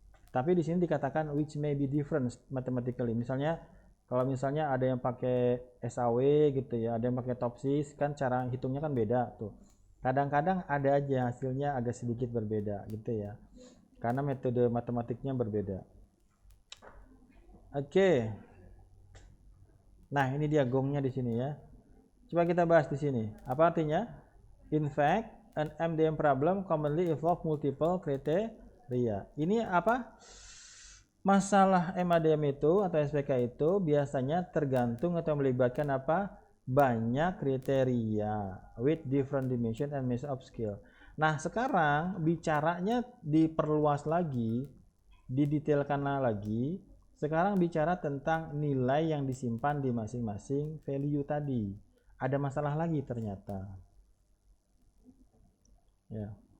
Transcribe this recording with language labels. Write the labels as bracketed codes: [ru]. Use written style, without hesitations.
[id] Tapi di sini dikatakan [en] which may be different mathematically. [id] Misalnya kalau misalnya ada yang pakai SAW gitu ya, ada yang pakai TOPSIS, kan cara hitungnya kan beda tuh. Kadang-kadang ada aja hasilnya agak sedikit berbeda gitu ya, karena metode matematiknya berbeda. Oke. Nah, ini dia gongnya di sini ya. Coba kita bahas di sini. Apa artinya? [en] In fact, an MDM problem commonly involve multiple criteria. [id] Ini apa? Masalah MADM itu atau SPK itu biasanya tergantung atau melibatkan apa? Banyak kriteria [en] with different dimension and measure of skill. [id] Nah, sekarang bicaranya diperluas lagi, didetailkan lagi. Sekarang bicara tentang nilai yang disimpan di masing-masing value tadi. Ada masalah lagi ternyata. Ya.